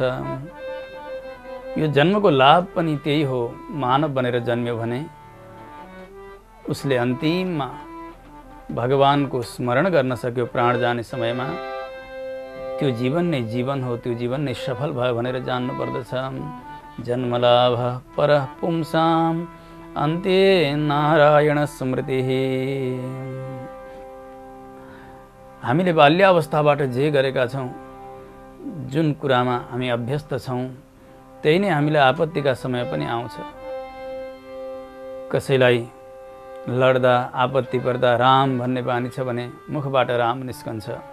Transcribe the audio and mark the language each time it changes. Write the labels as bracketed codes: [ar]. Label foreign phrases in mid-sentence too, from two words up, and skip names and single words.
[ne] यो जन्मको लाभ पनि त्यही हो। मानव बनेर जन्म्यो भने उसले अन्तिममा भगवानको स्मरण गर्न सक्यो प्राण जाने समयमा, त्यो जीवन नै जीवन हो, त्यो जीवन नै सफल भयो भनेर जान्नु पर्दछ। [sa] जन्मलाभ परः पुंसां अन्ते नारायण स्मृति। [ne] हामीले बाल्यावस्थाबाट जे गरेका छौँ, जुन कुरामा हामी अभ्यस्त छौँ, त्यही नै हामीलाई आपत्तिका समय पनि आउँछ। कसैलाई लड्दा, आपत्ति पर्दा राम भन्ने बानी छ भने मुखबाट राम निस्कन्छ।